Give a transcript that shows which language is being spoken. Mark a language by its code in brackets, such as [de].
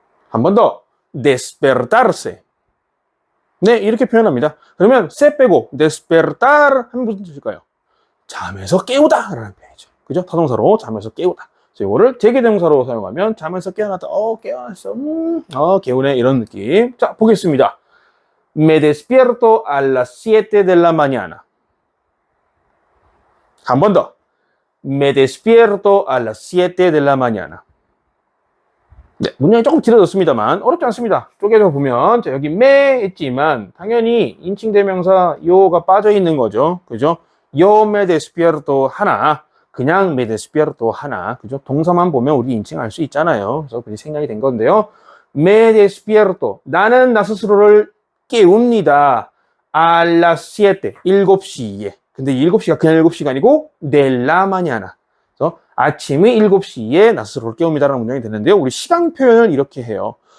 [ko] 한 번 더, despertarse. 네, 이렇게 표현합니다. 그러면 se 빼고 despertar 하면 무슨 뜻일까요? 잠에서 깨우다 라는 표현이죠. 그죠? 타동사로 잠에서 깨우다. 이거를 제기대명사로 사용하면 잠에서 깨어났다. 깨어났어. 개운해. 이런 느낌. 자, 보겠습니다. [es] Me despierto a las 7 de la mañana. [ko] 한 번 더. [es] Me despierto a las 7 de la mañana. [ko] 네, 문장이 조금 길어졌습니다만 어렵지 않습니다. 쪼개서 보면 자, 여기 me 있지만 당연히 인칭대명사 요가 빠져 있는 거죠. 그죠? [es] Yo me despierto [ko] 하나. 그냥 me despierto 하나. 그죠? 동사만 보면 우리 인칭할 수 있잖아요. 그래서 그게 생략이 된 건데요. [es] me despierto. [ko] 나는 나 스스로를 깨웁니다. [es] a las 7. [ko] 7시에. 근데 7시가 그냥 7시가 아니고 [es] de la mañana. [ko] 그래서 아침의 7시에 나 스스로를 깨웁니다라는 문장이 되는데요. 우리 시간 표현을 이렇게 해요.